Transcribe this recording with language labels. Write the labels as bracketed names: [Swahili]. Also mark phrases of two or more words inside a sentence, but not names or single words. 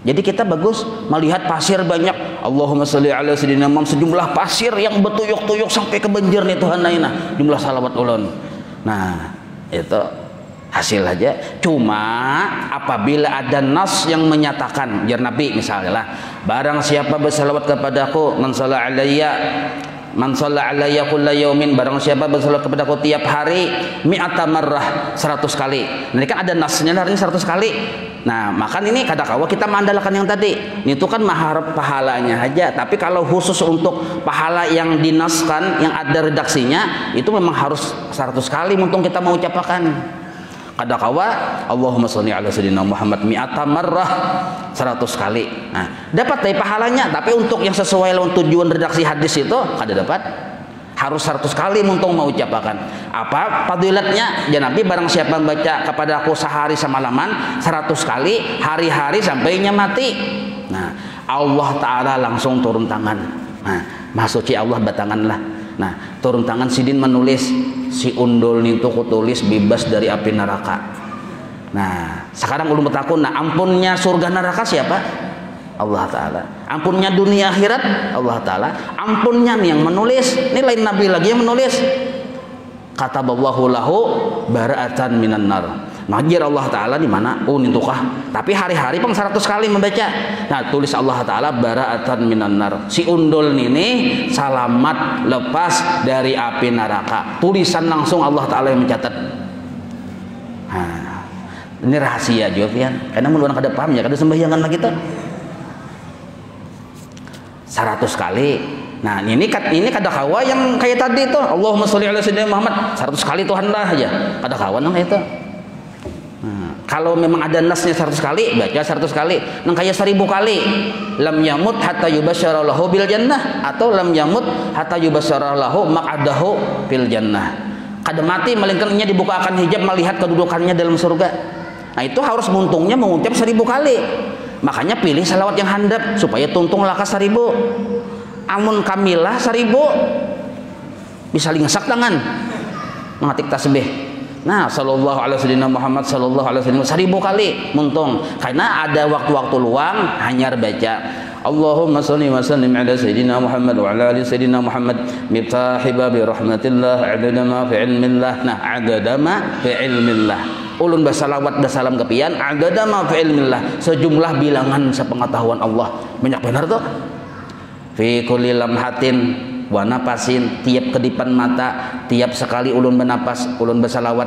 [Banjar] Jadi kita bagus melihat pasir banyak. [Arabic] اللهم صل على سيدنا محمد, [Banjar] sejumlah pasir yang betuyuk-tuyuk sampai ke banjir nih Tuhan naina jumlah salawat ulun. Nah, itu hasil aja. Cuma apabila ada nas yang menyatakan, jar Nabi misalnya lah, barang siapa bersalawat kepadaku, [Arabic] من صلى علي كل يوم, [Banjar] barang siapa bersalawat kepadaku tiap hari [Arabic] مائة مرة, [Banjar] 100 kali. Nah, ini kan ada nasnya hari ini 100 kali. Nah, maka ini kadang-kala kita mengandalkan yang tadi. Itu kan maharap pahalanya aja. Tapi kalau khusus untuk pahala yang dinaskan, yang ada redaksinya, itu memang harus 100 kali untung kita mau ucapkan. Kadang-kala [Arabic] اللهم صل على سيدنا محمد مائة مرة, [Banjar] 100 kali. Nah, dapat dari pahalanya. Tapi untuk yang sesuai dengan tujuan redaksi hadis itu kada dapat. Harus 100 kali untung mau ucapkan. Apa fadilatnya? Ya Nabi, barang siapa membaca kepada aku sehari semalaman 100 kali, hari-hari sampainya mati. Nah, Allah Ta'ala langsung turun tangan. Nah, masuki Allah batanganlah. Nah, turun tangan sidin menulis, si undul itu kutulis bebas dari api neraka. Nah, sekarang ulun bertakun, nah ampunnya surga neraka siapa? Allah Ta'ala. Ampunnya dunia akhirat Allah Ta'ala. Ampunnya nih yang menulis, ini lain Nabi lagi yang menulis. [Arabic] كتب الله له براءة من النار. [Banjar] Majir Allah Ta'ala di mana? Oh, nitukah. Tapi hari-hari pang 100 kali membaca. Nah, tulis Allah Ta'ala [Arabic] براءة من النار. [Banjar] Si undul ini selamat lepas dari api neraka. Tulisan langsung Allah Ta'ala yang mencatat. Nah, ini rahasia juga ya. Karena muluan kada paham ya, kada sembahyangan lagi tuh. 100 kali. Nah, ini kada kawa yang kayak tadi tuh. [Arabic] اللهم صل على سيدنا محمد [Banjar] 100 kali Tuhan lah aja. Kada kawan nang itu. Nah, kalau memang ada nasnya 100 kali, baca 100 kali. Nang kayak 1000 kali. [Arabic] لم يمت حتى يبشر له بالجنة، أو لم يمت حتى يبشر له مقعده في الجنة. [Banjar] Kada mati melainkan ia dibukakan hijab melihat kedudukannya dalam surga. Nah, itu harus muntungnya mengucap 1000 kali. Makanya pilih salawat yang handap supaya tuntung lakas 1000. Amun kamilah 1000 bisa lingsak tangan mengetik tasbih. Nah, [Arabic] صلى الله عليه وسلم محمد صلى الله عليه وسلم 1000 [Banjar] kali muntung. Karena ada waktu-waktu luang hanya baca [Arabic] اللهم صل وسلم على سيدنا محمد وعلى آل سيدنا محمد مفتاح باب رحمة الله عدد ما في علم الله. Nah, عدد ما في علم الله. [Banjar] Ulun bersalawat bersalam kepian [Arabic] عدد ما في علم الله, [Banjar] sejumlah bilangan sepengetahuan Allah. Banyak benar tuh. [Arabic] في كل لمحة ونفس, [Banjar] tiap kedipan mata, tiap sekali ulun bernapas ulun bersalawat.